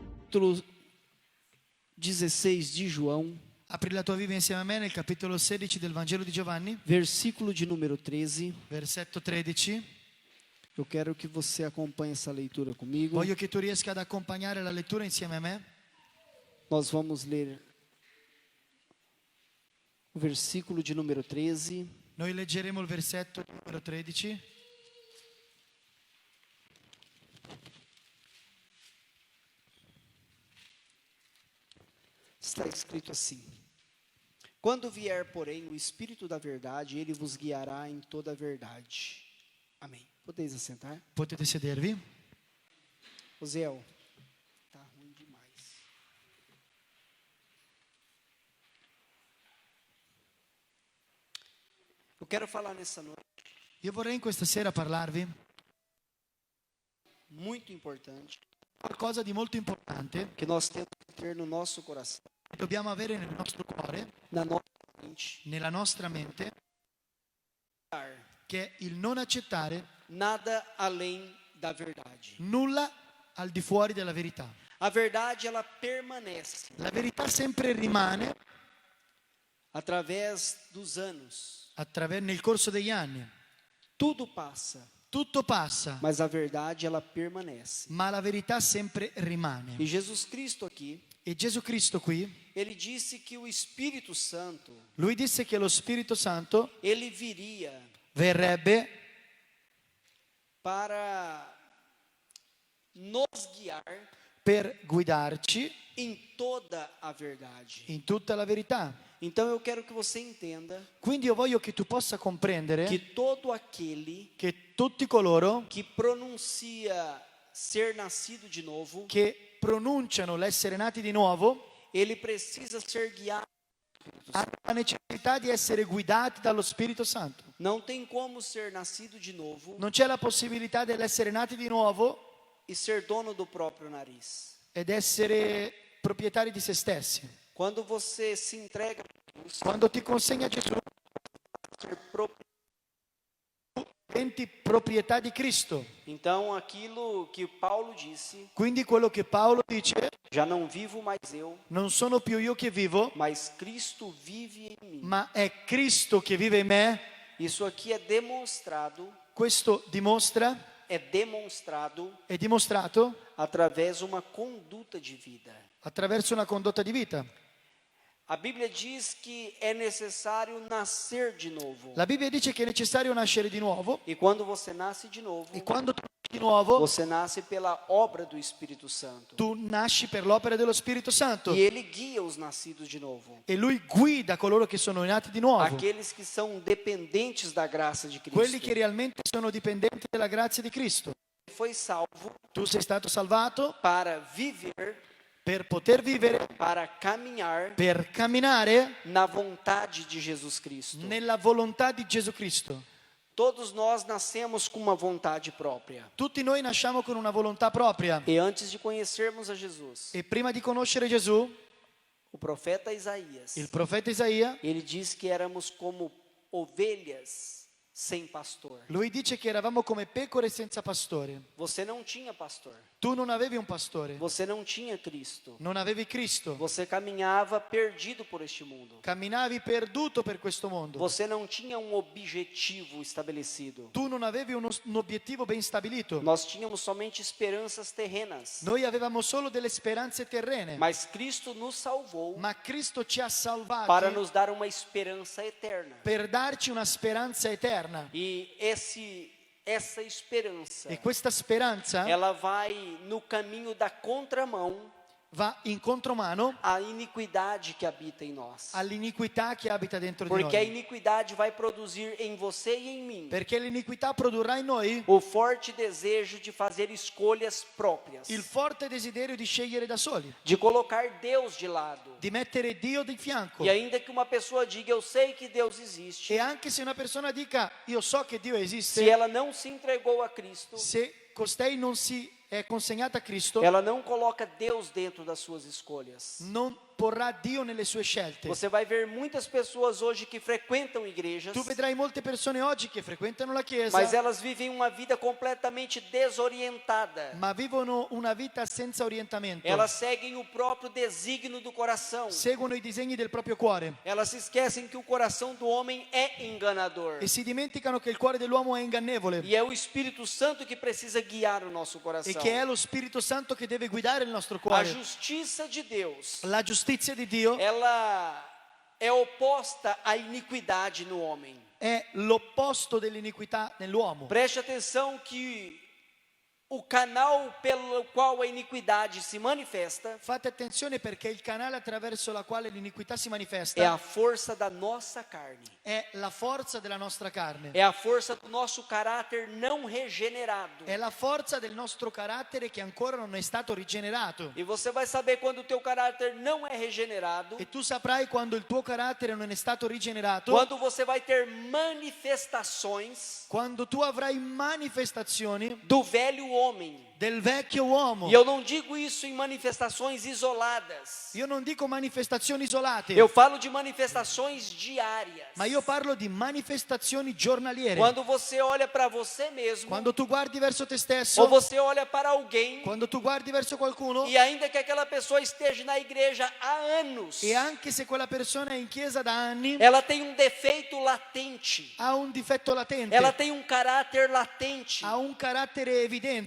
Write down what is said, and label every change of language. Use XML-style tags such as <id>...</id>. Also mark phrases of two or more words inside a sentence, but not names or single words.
<pt>capítulo 16 de João,</pt> <it>Apri la tua Bibbia insieme a me nel capitolo 16 del Vangelo di Giovanni,</it> <pt>versículo de número 13.</pt> <it>versetto 13.</it> <pt>Eu quero que você acompanhe essa leitura comigo.</pt> <it>Voglio che tu riesca ad accompagnare la lettura insieme a me.</it> <pt>Nós vamos ler o versículo de número 13.</pt> <it>Noi leggeremo il versetto numero 13.</it> <pt>Está escrito assim: Quando vier, porém, o Espírito da verdade, ele vos guiará em toda a verdade. Amém. Podeis assentar?</pt> <it>Potete sedervi.</it> <pt>Osiel, tá ruim demais. Eu quero falar nessa noite,</pt> <it>Io vorrei in questa sera parlarvi</it> <pt>muito importante,</pt> <it>qualcosa di molto importante</it> <pt>que nós temos que ter no nosso coração,</pt> <it>che dobbiamo avere nel nostro cuore,</it> <pt>na nossa mente,</pt> <it>nella nostra mente, che è il non accettare</it> <pt>nada além da verdade.</pt> <it>nulla al di fuori della verità.</it> <pt>A verdade, ela permanece</pt> <it>La verità sempre rimane</it> <pt>através dos anos.</pt> <it>nel corso degli anni.</it> <pt>Tudo passa,</pt> <it>Tutto passa,</it> <pt>mas a verdade, ela permanece.</pt> <it>ma la verità sempre rimane.</it> <pt>E Jesus Cristo aqui,</pt> <it>E Gesù Cristo qui,</it> <pt>ele disse que o Espírito Santo,</pt> <it>lui disse che lo Spirito Santo</it> <pt>ele viria</pt> <it>verrebbe</it> <pt>para nos guiar</pt> <it>per guidarci</it> <pt>em toda a verdade.</pt> <it>in tutta la verità.</it> <pt>Então eu quero que você entenda</pt> <it>Quindi io voglio che tu possa comprendere</it> <pt>que todo aquele</pt> <it>che tutti coloro</it> <pt>que pronuncia ser nascido de novo,</pt> <it>che pronunciano l'essere nati di nuovo</it> <pt>ele precisa ser guiado.</pt> <it>hanno la necessità di essere guidati dallo Spirito Santo.</it> <pt>Não tem como ser nascido de novo</pt> <it>Non c'è la possibilità dell'essere nati di nuovo</it> <pt>e ser dono do próprio nariz.</pt> <it>ed essere proprietari di se stessi.</it> <pt>Quando você se entrega a Jesus,</pt> <it>Quando ti consegna Gesù,</it> <pt>ser próprio.</pt> <it>diventi proprietà di Cristo.</it> <pt>Então aquilo que Paulo disse,</pt> <it>Quindi quello che Paolo dice,</it> <pt>já não vivo mais eu,</pt> <it>non sono più io che vivo,</it> <pt>mas Cristo vive em mim.</pt> <it>ma è Cristo che vive in me.</it> <pt>Isso aqui é demonstrado,</pt> <it>Questo è dimostrato</it> <pt>através de uma conduta de vida.</pt> <it>attraverso una condotta di vita.</it> <pt>A Bíblia diz que é necessário nascer de novo.</pt> <it>La Bibbia dice che è necessario nascere di nuovo</it> <pt>E quando você nasce de novo,</pt> <it>e quando tu nasci di nuovo,</it> <pt>você nasce pela obra do Espírito Santo.</pt> <it>tu nasci per l'opera dello Spirito Santo</it> <pt>E ele guia os nascidos de novo.</pt> <it>e lui guida coloro che sono nati di nuovo,</it> <pt>Aqueles que são dependentes da graça de</pt> <it>quelli che</it> <pt>Cristo.</pt> <it>realmente sono dipendenti della grazia di Cristo.</it> <pt>Foi salvo</pt> <it>Tu sei stato salvato</it> <pt>para viver,</pt> <it>per poter vivere,</it> <pt>para caminhar</pt> <it>per camminare</it> <pt>na vontade de Jesus Cristo.</pt> <it>nella volontà di Gesù Cristo.</it> <pt>Todos nós nascemos com uma vontade própria.</pt> <it>Tutti noi nasciamo con una volontà propria</it> <pt>E antes de conhecermos a Jesus,</pt> <it>e prima di conoscere Gesù,</it> <pt>o profeta Isaías,</pt> <it>il profeta Isaia,</it> <pt>ele diz que éramos como ovelhas sem pastor.</pt> <it>lui dice che eravamo come pecore senza pastore.</it> <pt>Você não tinha pastor.</pt> <it>Tu non avevi un pastore,</it> <pt>Você não tinha Cristo.</pt> <it>non avevi Cristo,</it> <pt>Você caminhava perdido por este mundo.</pt> <it>camminavi perduto per questo mondo.</it> <pt>Você não tinha um objetivo estabelecido.</pt> <it>Tu non avevi un obiettivo ben stabilito.</it> <pt>Nós tínhamos somente esperanças terrenas.</pt> <it>Noi avevamo solo delle speranze terrene,</it> <pt>Mas Cristo nos salvou</pt> <it>ma Cristo ci ha salvati</it> <pt>para nos dar uma esperança eterna.</pt> <it>per darci una speranza eterna.</it> <pt>E essa esperança,</pt> <it>E questa speranza</it> <pt>ela vai no caminho da contramão</pt> <it>va in contromano</it> <pt>à iniquidade que habita em nós.</pt> <it>all'iniquità che abita dentro di</it> <pt>Porque a</pt> <it>noi.</it> <pt>iniquidade vai produzir em você e em mim</pt> <it>Perché l'iniquità produrrà in noi</it> <pt>o forte desejo de fazer escolhas próprias,</pt> <it>il forte desiderio di scegliere da soli,</it> <pt>de colocar Deus de lado.</pt> <it>di mettere Dio di fianco.</it> <pt>E ainda que uma pessoa diga, eu sei que Deus existe,</pt> <it>E anche se una persona dica io so che Dio se esiste,</it> <pt>ela não se entregou a Cristo,</pt> <it>se costei non si è consegnata a Cristo,</it> <pt>ela não coloca Deus dentro das suas escolhas.</pt> <it>non porrà Dio nelle sue scelte.</it> <pt>Você vai ver muitas pessoas hoje que frequentam igrejas,</pt> <it>Tu vedrai molte persone oggi che frequentano la chiesa,</it> <pt>mas elas vivem uma vida completamente desorientada.</pt> <it>ma vivono una vita senza orientamento.</it> <pt>Elas seguem o próprio desígnio do coração.</pt> <it>Seguono i disegni del proprio cuore</it> <pt>Elas se esquecem que o coração do homem é enganador.</pt> <it>e si dimenticano che il cuore dell'uomo è ingannevole</it> <pt>E é o Espírito Santo que precisa guiar o nosso</pt> <it>e</it> <pt>coração.</pt> <it>che è lo Spirito Santo che deve guidare il nostro</it> <pt>A</pt> <it>cuore.</it> <pt>justiça de Deus,</pt> <it>La giustizia di Dio</it> <pt>ela é oposta à iniquidade no homem.</pt> <it>è l'opposto dell'iniquità nell'uomo.</it> <pt>Preste atenção que o canal pelo qual a iniquidade se manifesta</pt> <it>Fate attenzione perché il canale attraverso la quale l'iniquità si</it> <pt>é</pt> <it>manifesta</it> <pt>a força da nossa carne.</pt> <it>è la forza della nostra carne,</it> <pt>É a força do nosso caráter não regenerado.</pt> <it>è la forza del nostro carattere che ancora non è stato rigenerato.</it> <pt>E você vai saber quando o teu caráter não é regenerado,</pt> <it>E tu saprai quando il tuo carattere non è stato rigenerato,</it> <pt>quando você vai ter manifestações</pt> <it>quando tu avrai manifestazioni</it> <pt>do velho homem.</pt> <it>del vecchio uomo.</it> <pt>E eu não digo isso em manifestações isoladas.</pt> <it>Io non dico manifestazioni isolate,</it> <pt>Eu falo de manifestações diárias.</pt> <it>ma io parlo di manifestazioni giornaliere.</it> <pt>Quando você olha para você mesmo,</pt> <it>Quando tu guardi verso te stesso,</it> <pt>ou você olha para alguém,</pt> <it>quando tu guardi verso qualcuno,</it> <pt>e ainda que aquela pessoa esteja na igreja há anos,</pt> <it>e anche se quella persona è in chiesa da anni,</it> <pt>ela tem um defeito latente,</pt> <it>ha un difetto latente,</it> <pt>ela tem um caráter latente.</pt> <it>ha un carattere evidente.</it>